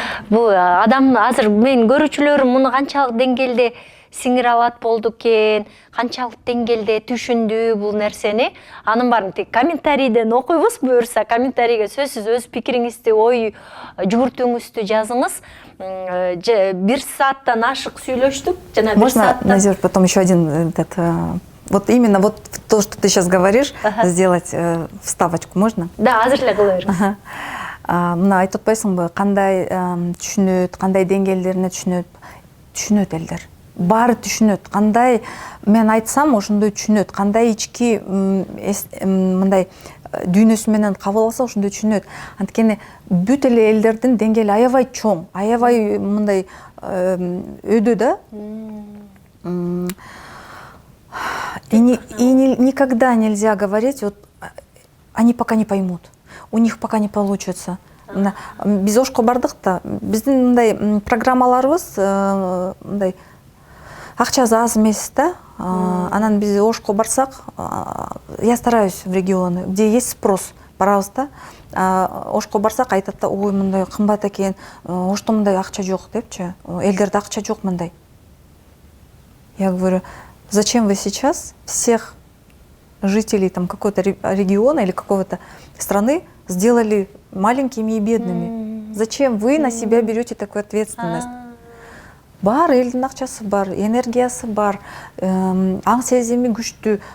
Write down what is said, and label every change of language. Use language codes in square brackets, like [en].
[ky] Бул адам азыр менин көрүүчүлөрүм муну канчалык деңгээлде сиңире алат болду экен, канчалык деңгээлде түшүндү бул нерсени. Анын баарын тек комментарийден окуйбуз. Буюрса комментарийге сөзсүз өз пикириңизди, ой жүгүртүүңүздү жазыңыз. 1 сааттан ашык сүйлөштүк. Жана 1 [ru] Можно, [ky] сааттан... [ru] Назир, потом еще один вот именно вот то, что ты сейчас говоришь, сделать вставочку, можно? [ky] Да, азыр эле кыла бериңиз. Мына айтып атпайсыңбы, кандай түшүнөт, кандай деңгээлдерине түшүнөт элдер. Баары түшүнөт. Кандай мен айтсам, ошондой түшүнөт. Кандай ички мындай дүйнөсү менен кабыл алса, ошондой түшүнөт. Анткени бүт эле элдердин деңгээли аябай чоң, аябай мындай өйдө да. [ru] И никогда нельзя говорить, вот они пока не поймут, у них пока не получится. [ky] Биз ошко бардык да, биздин мындай программаларыбыз мындай акча аз эмес да. Анан биз ошко барсак, [ru] я стараюсь в регионы, где есть спрос, [ky] барабыз да. Ошко барсак айтат да, ой мындай кымбат экен, ошто мындай акча жок депчи, элдерде акча жок мындай. [ru] Я говорю, зачем вы сейчас всех жителей там какого-то региона или какого-то страны сделали маленькими и бедными? Зачем вы на себя берете такую ответственность? [ky] Бар, элдин акчасы бар, энергиясы бар, аң сезими күчтүү.